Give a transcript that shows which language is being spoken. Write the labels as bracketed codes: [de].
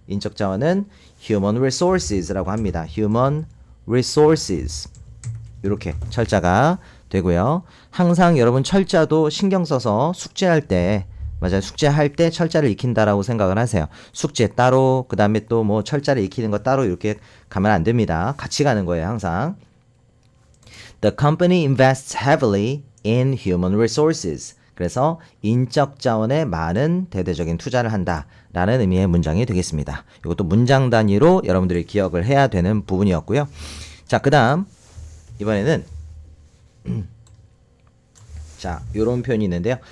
[ko] 인적 자원은 human resources라고 합니다. human resources 이렇게 철자가 되고요. 항상 여러분 철자도 신경 써서 숙제할 때 맞아요. 숙제할 때 철자를 익힌다라고 생각을 하세요. 숙제 따로 그 다음에 또 뭐 철자를 익히는 거 따로 이렇게 가면 안 됩니다. 같이 가는 거예요. 항상. [en] The company invests heavily in human resources. [ko] 그래서 인적 자원에 많은 대대적인 투자를 한다라는 의미의 문장이 되겠습니다. 이것도 문장 단위로 여러분들이 기억을 해야 되는 부분이었고요. 자, 그 다음 이번에는 자, 요런 표현이 있는데요.